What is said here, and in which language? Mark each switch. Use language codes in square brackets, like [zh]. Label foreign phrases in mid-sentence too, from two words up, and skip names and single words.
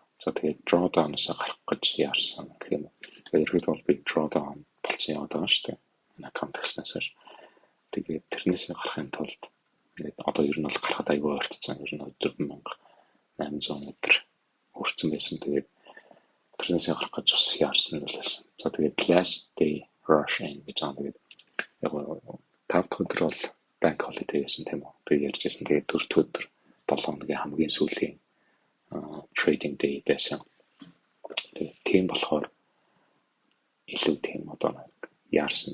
[mn] За тэгээд drawdown-аас гарах гэж яарсан гэх юм. Тэгээд бол би drawdown болсон яваад байгаа шүү дээ. Энэ контекстнаас хойш. Тэгээд тэрнээс гарахын тулд ингээд одоо ер нь бол гарахад аягүй ойртсон. Ер нь 4800 метр хүрсэн байсан. Тэгээд тэрнээс гарах гэж бас яарсан л байсан. За тэгээд [en] last day rushing [mn] гэж аа тэгээд яг 5 дахь өдөр бол [en] bank holiday [mn] байсан тийм үү. Тэгээд ярьжсэн. Тэгээд 4 дахь өдөр 7 хоногийн хамгийн сүүлийн [en] trading day [mn] байсан. Тэгээд тийм болохоор илүү тийм одоо яарсан.